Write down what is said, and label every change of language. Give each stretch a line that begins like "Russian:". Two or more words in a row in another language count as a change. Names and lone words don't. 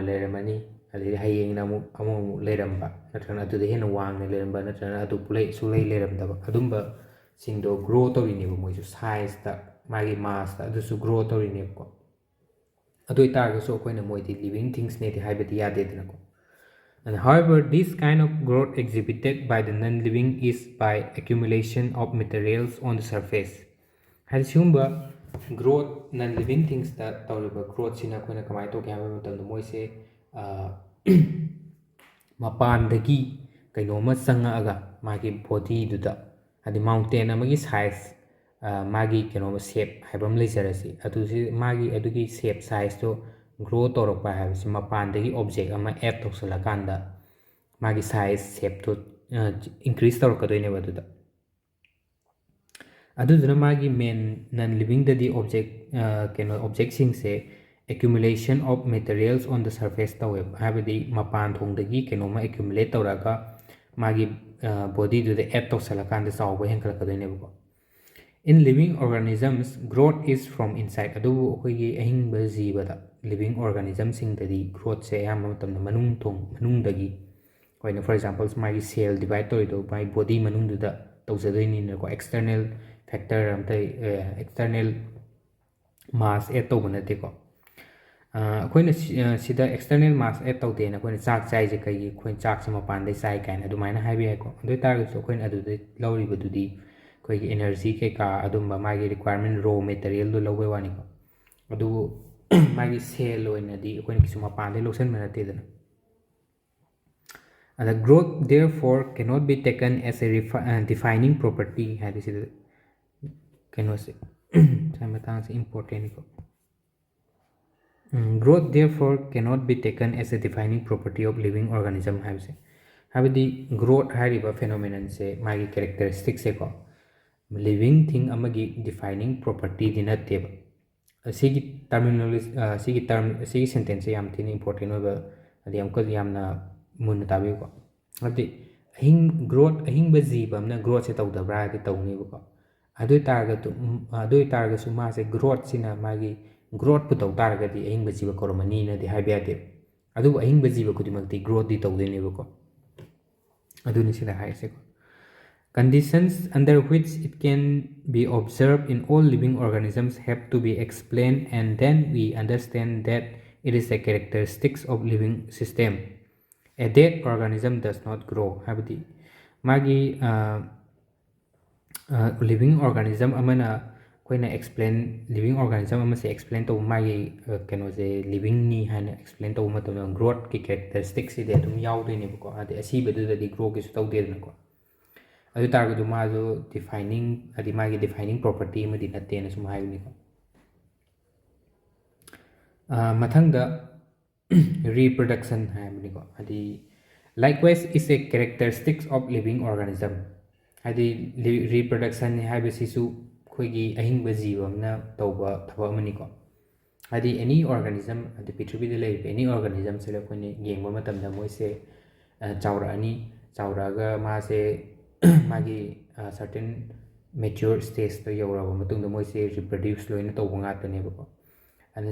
Manipuri: ꯂꯩꯔꯝꯃꯅꯤ ꯑꯗꯩꯗꯤ ꯍꯌꯦꯡꯅ ꯑꯃꯨꯛ ꯂꯩꯔꯝꯕ ꯅꯠꯇ꯭ꯔꯒꯅ ꯑꯗꯨꯗ ꯍꯦꯟꯅ ꯋꯥꯡꯅ ꯂꯩꯔꯝꯕ ꯅꯠꯇ꯭ꯔꯒꯅ ꯑꯗꯨ ꯁꯨꯛꯂꯩ ꯂꯩꯔꯝꯗꯕ ꯑꯗꯨꯝꯕ ꯁꯤꯡꯗꯣ ꯒ꯭ꯔꯣ ꯇꯧꯔꯤꯅꯦꯕ ꯃꯣꯏꯁꯨ ꯁꯥꯏꯖꯇ ꯃꯥꯒꯤ ꯃꯥꯁꯇ ꯑꯗꯨꯁꯨ ꯒ꯭ꯔꯣ ꯇꯧꯔꯤꯅꯦꯕꯀꯣ ꯑꯗꯨ ꯑꯣꯏꯇꯥꯔꯒꯁꯨ ꯑꯩꯈꯣꯏꯅ ꯃꯣꯏꯗꯤ
English: living thingsꯅꯦꯗꯤ
Manipuri: ꯍꯥꯏꯕꯗꯤ ꯌꯥꯗꯦꯗꯅꯀꯣ
English: And however, this kind of growth exhibited by the non-living is by accumulation of materials on the surface.
Manipuri: ꯍꯥꯏꯗꯤ ꯁꯤꯒꯨꯝꯕ
English: growth non living thingsꯇ
Manipuri: ꯇꯧꯔꯤꯕ ꯒ꯭ꯔꯣꯠꯁꯤꯅ ꯑꯩꯈꯣꯏꯅ ꯀꯃꯥꯏꯅ ꯇꯧꯒꯦ ꯍꯥꯏꯕ ꯃꯇꯝꯗ ꯃꯣꯏꯁꯦ ꯃꯄꯥꯟꯗꯒꯤ ꯀꯩꯅꯣꯝꯃ ꯆꯪꯉꯛꯑꯒ ꯃꯥꯒꯤ ꯕꯣꯗꯤꯗꯨꯗ ꯍꯥꯏꯗꯤ ꯃꯥꯎꯟꯇꯦꯟ ꯑꯃꯒꯤ ꯁꯥꯏꯖ ꯃꯥꯒꯤ ꯀꯩꯅꯣꯝꯃ ꯁꯦꯞ ꯍꯥꯏꯕ ꯑꯃ ꯂꯩꯖꯔꯁꯤ ꯃꯥꯒꯤ ꯑꯗꯨꯒꯤ
English: shape sizeꯇꯣ
Manipuri: ꯒ꯭ꯔꯣ ꯇꯧꯔꯛꯄ ꯍꯥꯏꯕꯁꯤ ꯃꯄꯥꯟꯗꯒꯤ ꯑꯣꯕꯖꯦꯛ ꯑꯃ ꯑꯦꯗ ꯇꯧꯁꯤꯜꯂꯀꯥꯟꯗ ꯃꯥꯒꯤ
English: size shapeꯇꯣ increase
Manipuri: ꯇꯧꯔꯛꯀꯗꯣꯏꯅꯦꯕ ꯑꯗꯨꯗꯨꯅ ꯃꯥꯒꯤ ꯃꯦꯟ
English: non livingꯗꯗꯤ objectsꯁꯦ accumulation of materials on the surface
Manipuri: ꯇꯧꯋꯦꯕ ꯍꯥꯏꯕꯗꯤ ꯃꯄꯥꯟ ꯊꯣꯡꯗꯒꯤ ꯀꯩꯅꯣꯝꯃ accumulate ꯇꯧꯔꯒ ꯃꯥꯒꯤ ꯕꯣꯗꯤꯗꯨꯗ ꯑꯦꯗ ꯇꯧꯁꯜꯂꯀꯥꯟꯗ ꯆꯥꯎꯕ ꯍꯦꯟꯒꯠꯂꯛꯀꯗꯣꯏꯅꯦꯕꯀꯣ
English: In living organisms, growth is from inside.
Manipuri: ꯑꯗꯨꯕꯨ ꯑꯩꯈꯣꯏꯒꯤ ꯑꯍꯤꯡꯕ ꯖꯤꯕꯗ
English: living organismsꯗꯗꯤ
Manipuri: ꯒ꯭ꯔꯣꯠꯁꯦ ꯑꯌꯥꯝꯕ ꯃꯇꯝꯗ ꯃꯅꯨꯡꯗꯒꯤ ꯑꯩꯈꯣꯏꯅ
English: for example
Manipuri: ꯃꯥꯒꯤ
English: cell divide
Manipuri: ꯇꯧꯔꯤꯗꯣ ꯃꯥꯒꯤ ꯕꯣꯗꯤ ꯃꯅꯨꯡꯗꯨꯗ ꯇꯧꯖꯗꯣꯏꯅꯤꯅꯀꯣ
English: external factor external mass
Manipuri: ꯑꯦꯗ ꯇꯧꯕ ꯅꯠꯇꯦꯀꯣ ꯑꯩꯈꯣꯏꯅ ꯁꯤꯗ
English: external mass add
Manipuri: ꯇꯧꯗꯦꯅ ꯑꯩꯈꯣꯏꯅ ꯆꯥꯛ ꯆꯥꯏꯁꯦ ꯀꯩꯒꯤ ꯑꯩꯈꯣꯏꯅ ꯆꯥꯛꯁꯦ ꯃꯄꯥꯟꯗꯩ ꯆꯥꯏ ꯀꯥꯏꯅ ꯑꯗꯨꯃꯥꯏꯅ ꯍꯥꯏꯕ ꯌꯥꯏꯀꯣ ꯑꯗꯨ ꯑꯣꯏꯇꯥꯔꯒꯁꯨ ꯑꯩꯈꯣꯏꯅ ꯑꯗꯨꯗ ꯂꯧꯔꯤꯕꯗꯨꯗꯤ ꯑꯩꯈꯣꯏꯒꯤ ꯑꯦꯅꯔꯖꯤ ꯀꯩꯀꯥ ꯑꯗꯨꯝꯕ ꯃꯥꯒꯤ ꯔꯤꯀ꯭ꯋꯥꯏꯔꯃꯦꯟ ꯔꯣ ꯃꯦꯇꯔꯤꯌꯦꯜꯗꯣ ꯂꯧꯕꯩ ꯋꯥꯅꯤꯀꯣ ꯑꯗꯨꯕꯨ ꯃꯥꯒꯤ ꯁꯦꯜ ꯑꯣꯏꯅꯗꯤ ꯑꯩꯈꯣꯏꯅ ꯀꯩꯁꯨ ꯃꯄꯥꯟꯗꯩ ꯂꯧꯁꯤꯟꯕ ꯅꯠꯇꯦꯗꯅ
English: The growth therefore cannot be taken as a defining property
Manipuri: ꯍꯥꯏꯕꯁꯤꯗ ꯀꯩꯅꯣꯁꯦ ꯁꯤ ꯃꯇꯥꯡꯁꯦ ꯏꯝꯄꯣꯔꯇꯦꯟꯅꯤꯀꯣ
English: Growth therefore cannot be taken as a defining property of living organism
Manipuri: ꯍꯥꯏꯕꯁꯦ ꯍꯥꯏꯕꯗꯤ growth ꯍꯥꯏꯔꯤꯕ ꯐꯦꯅꯣꯃꯦꯅꯟꯁꯦ ꯃꯥꯒꯤ ꯀꯦꯔꯦꯛꯇꯔꯤꯁꯇꯤꯛꯁꯦꯀꯣ ꯂꯤꯕꯤꯡ ꯊꯤꯡ ꯑꯃꯒꯤ ꯗꯤꯐꯥꯏꯅꯤꯡ ꯄ꯭ꯔꯣꯄꯔꯇꯤꯗꯤ ꯅꯠꯇꯦꯕ ꯑꯁꯤꯒꯤ ꯑꯁꯤꯒꯤ ꯁꯦꯟꯇꯦꯟꯁꯁꯦ ꯌꯥꯝ ꯊꯤꯅ ꯏꯝꯄꯣꯔꯇꯦꯟ ꯑꯣꯏꯕ ꯍꯥꯏꯗꯤ ꯑꯃꯨꯛꯀ ꯌꯥꯝꯅ ꯃꯨꯟꯅ ꯇꯥꯕꯤꯌꯨꯀꯣ ꯍꯥꯏꯕꯗꯤ ꯑꯍꯤꯡꯕ ꯖꯤꯕ ꯑꯃꯅ ꯒ꯭ꯔꯣꯠꯁꯦ ꯇꯧꯗꯕ꯭ꯔꯥ ꯍꯥꯏꯔꯗꯤ ꯇꯧꯅꯦꯕꯀோ ꯑꯗꯨ ꯑꯣꯏꯇꯥꯔꯒꯁꯨ ꯃꯥꯁꯦ ꯒ꯭ꯔꯣꯠꯁꯤꯅ ꯃꯥꯒꯤ ꯒ꯭ꯔꯣꯠꯄꯨ ꯇꯧ ꯇꯥꯔꯒꯗꯤ ꯑꯍꯤꯡꯕ ꯖꯤꯕ ꯀꯧꯔꯝꯃꯅꯤꯅꯗꯤ ꯍꯥꯏꯕ ꯌꯥꯗꯦꯕ ꯑꯗꯨꯕꯨ ꯑꯍꯤꯡꯕ ꯖꯤꯕ ꯈꯨꯗꯤꯡꯃꯛꯇꯤ ꯒ꯭ꯔꯣꯠꯇꯤ ꯇꯧꯗꯣꯏꯅꯦꯕꯀꯣ ꯑꯗꯨꯅꯤ ꯁꯤꯗ ꯍꯥꯏꯔꯤꯁꯦꯀꯣ
English: Conditions under which it can be observed in all living organisms have to be explained and then we understand that it is a characteristics of living system. A dead organism does not grow.
Manipuri: ꯍꯥꯏꯕꯗꯤ ꯃꯥꯒꯤ
English: living organism
Manipuri: ꯑꯃꯅ ꯑꯩꯈꯣꯏꯅ
English: living organism
Manipuri: ꯑꯃꯁꯦ explain ꯇꯧꯕ ꯃꯥꯒꯤ ꯀꯩꯅꯣꯁꯦ livingꯅꯤ ꯍꯥꯏꯅ explain ꯇꯧꯕ ꯃꯇꯝꯗ growthꯀꯤ characteristicsꯁꯤꯗꯤ ꯑꯗꯨꯝ ꯌꯥꯎꯗꯣꯏꯅꯦꯕꯀꯣ ꯍꯥꯏꯗꯤ ꯑꯁꯤꯕꯗꯨꯗꯗꯤ grow ꯀꯩꯁꯨ ꯇꯧꯗꯦꯗꯅꯀꯣ ꯑꯗꯨ ꯇꯥꯔꯒꯁꯨ ꯃꯥꯁꯨ ꯗꯤꯐꯥꯏꯅꯤꯡ ꯍꯥꯏꯗꯤ ꯃꯥꯒꯤ
English: defining property
Manipuri: ꯑꯃꯗꯤ ꯅꯠꯇꯦꯅ ꯁꯨꯝ ꯍꯥꯏꯕꯅꯤꯀꯣ ꯃꯊꯪꯗ ꯔꯤꯄ꯭ꯔꯗꯛꯁꯟ ꯍꯥꯏꯕꯅꯤꯀꯣ ꯍꯥꯏꯗꯤ
English: likewise is a characteristics of living organism
Manipuri: ꯍꯥꯏꯗꯤ ꯔꯤꯄ꯭ꯔꯗꯛꯁꯟ ꯍꯥꯏꯕꯁꯤꯁꯨ ꯑꯩꯈꯣꯏꯒꯤ ꯑꯍꯤꯡꯕ ꯖꯤꯕ ꯑꯃꯅ ꯇꯧꯕ ꯊꯕꯛ ꯑꯃꯅꯤꯀꯣ ꯍꯥꯏꯗꯤ
English: any organism
Manipuri: ꯍꯥꯏꯗꯤ ꯄ꯭ꯔꯤꯊꯤꯕꯤꯗ ꯂꯩꯔꯤꯕ
English: any organismꯁꯤꯗ
Manipuri: ꯑꯩꯈꯣꯏꯅ ꯌꯦꯡꯕ ꯃꯇꯝꯗ ꯃꯣꯏꯁꯦ ꯆꯥꯎꯔꯛꯑꯅꯤ ꯆꯥꯎꯔꯛꯑꯒ ꯃꯥꯁꯦ ꯃꯥꯒꯤ ꯁꯔꯇꯦꯟ
English: mature stageꯇ
Manipuri: ꯌꯧꯔꯕ ꯃꯇꯨꯡꯗ ꯃꯣꯏꯁꯦ ꯔꯤꯄ꯭ꯔꯗ꯭ꯌꯨꯁ ꯂꯣꯏꯅ ꯇꯧꯕ ꯉꯥꯛꯇꯅꯦꯕꯀꯣ ꯑꯗꯨꯅ